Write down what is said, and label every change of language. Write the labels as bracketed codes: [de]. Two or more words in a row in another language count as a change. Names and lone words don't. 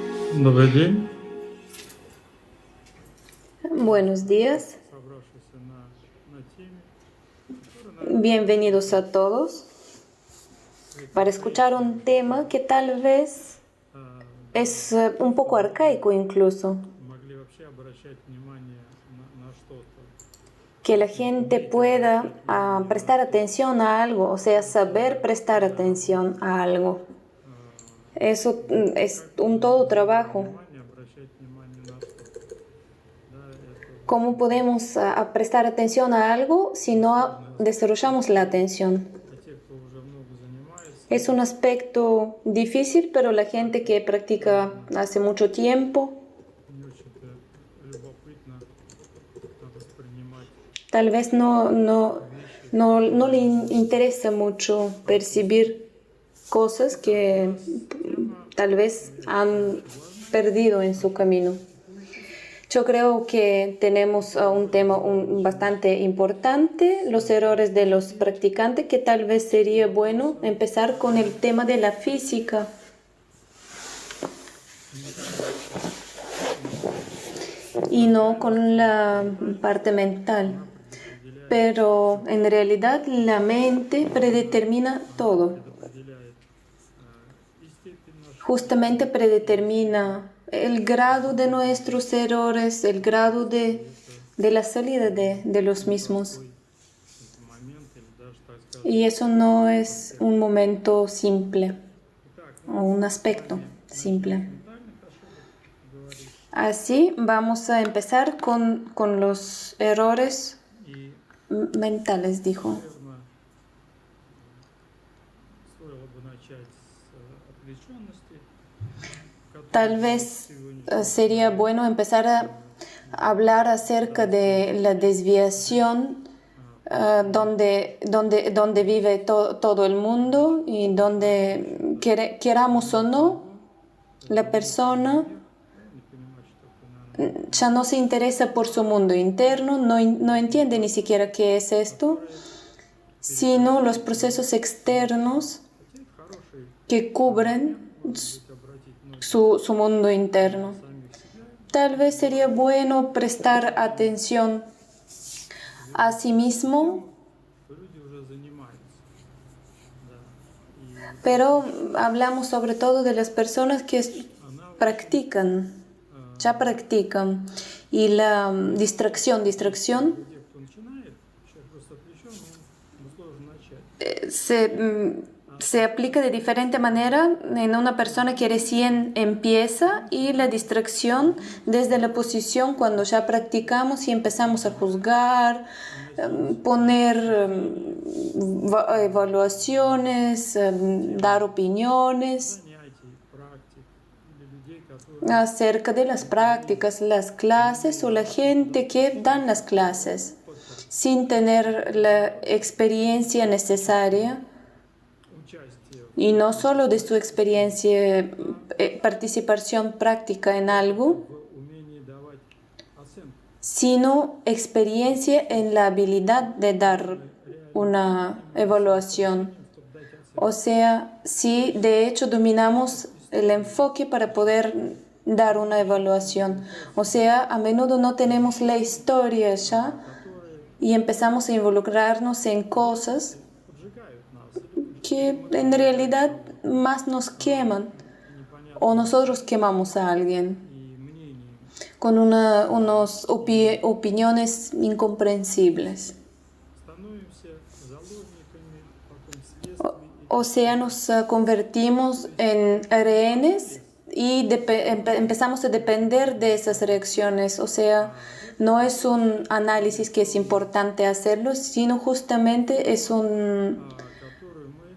[ru] Добрый день. [es] Buenos días, [ru] Собравшись на теме, которая, [es] bienvenidos a todos para escuchar un tema que tal vez es un poco arcaico incluso, [ru] могли вообще обращать внимание на что-то. [es] que la gente pueda prestar atención a algo, o sea, saber prestar atención a algo. Eso es un todo trabajo. [ru] Обращать внимание на что-то. Да, это [es] ¿Cómo podemos prestar atención a algo si no desarrollamos la atención? [ru] для тех, кто уже много занимается, [es] Es un aspecto difícil, pero la gente que practica hace mucho tiempo [ru] не очень-то любопытно воспринимать [es] tal vez [ru] вещи. [es] no le interesa mucho percibir cosas que tal vez han perdido en su camino. Yo creo que tenemos un tema bastante importante, los errores de los practicantes, que tal vez sería bueno empezar con el tema de la física. Y no con la parte mental. Pero en realidad la mente predetermina todo. [ru] Определяет и степень нашего [es] Justamente predetermina el grado de nuestros errores, el grado de la salida de los mismos. [ru] момент, или даже, так скажем, [es] Y eso no es un momento simple o un aspecto simple. [ru] ментальных ошибок говорить. [es] Así vamos a empezar con los errores [ru] И, [es] mentales, dijo. [ru] наверное, стоило бы начать с отвлеченности, [es] Tal vez sería bueno empezar a hablar acerca de la desviación donde vive todo el mundo y donde queramos o no, la persona [ru] не понимать, что такое, наверное, [es] ya no se interesa por su mundo interno, no entiende ni siquiera qué es esto, sino los procesos externos [ru] хотя это хороший [es] que cubren [ru] обратить многие [es] su mundo interno. [ru] сами в себя, [es] Tal vez sería bueno prestar atención a sí mismo, [ru] что люди уже занимаются. Да. И [es] pero hablamos sobre todo de las personas que [ru] она [es] practican, ya practican. Y la distracción, [ru] для тех, кто начинает, человек просто отвлечен, ему сложно начать. [es] se aplica de diferente manera en una persona que recién empieza y la distracción desde la posición cuando ya practicamos y empezamos a juzgar, poner evaluaciones, dar opiniones [ru] Занятий, практик для людей, которые [es] acerca de las prácticas, las clases o la gente que dan las clases sin tener la experiencia necesaria. [ru] участие [es] Y no solo de su experiencia, participación práctica en algo, [ru] в умении давать оценку. [es] sino experiencia en la habilidad de dar una evaluación. [ru] Чтобы дать оценку. [es] O sea, si de hecho dominamos el enfoque para poder dar una evaluación. O sea, a menudo no tenemos la historia ya y empezamos a involucrarnos en cosas [ru] Поджигают нас. [es] que en realidad más nos queman o nosotros quemamos a alguien [ru] И мнение. [es] con unas opiniones incomprensibles. [ru] Становимся заложниками потом следствий. [es] O sea, nos convertimos en rehenes y empezamos a depender de esas reacciones. O sea, no es un análisis que es importante hacerlo, sino justamente es [ru] Которую мы